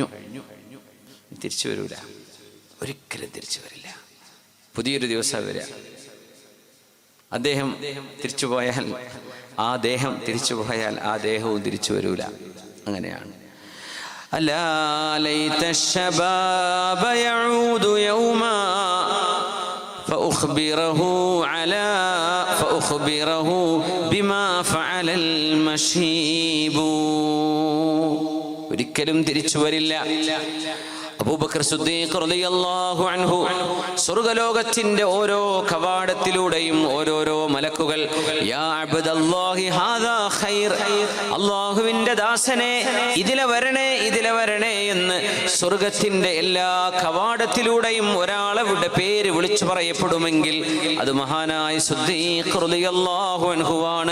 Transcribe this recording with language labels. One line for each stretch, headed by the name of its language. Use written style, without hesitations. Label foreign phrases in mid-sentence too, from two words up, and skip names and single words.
Malayalam: തിരിച്ചു വരൂല, ഒരിക്കലും തിരിച്ചു വരില്ല. പുതിയൊരു ദിവസം വരിക. അദ്ദേഹം തിരിച്ചുപോയാൽ ആ ദേഹം തിരിച്ചുപോയാൽ ആ ദേഹവും തിരിച്ചു വരൂല. അങ്ങനെയാണ്.
Arabic: ألا ليت الشباب يعود يوما فأخبره بما فعل المشيب.
Malayalam: ഒരിക്കലും തിരിച്ചു വരില്ല. അബൂബക്കർ സിദ്ദീഖ്
Arabic: رضي الله عنه
Malayalam: സ്വർഗ്ഗലോകത്തിന്റെ ഓരോ കവാടത്തിലൂടെയും ഓരോരോ മലക്കുകൾ
Arabic: يا عبد الله هذا خير,
Malayalam: അല്ലാഹുവിന്റെ ദാസനെ ഇതിലെ വരണേ ഇതിലെ വരണേ എന്ന് സ്വർഗ്ഗത്തിന്റെ എല്ലാ കവാടത്തിലൂടെയും ഒരാളുടെ പേര് വിളിച്ചു പറയപ്പെടുമെങ്കിൽ അത് മഹാനായ സിദ്ദീഖ് റളിയല്ലാഹു അൻഹുവാണ്.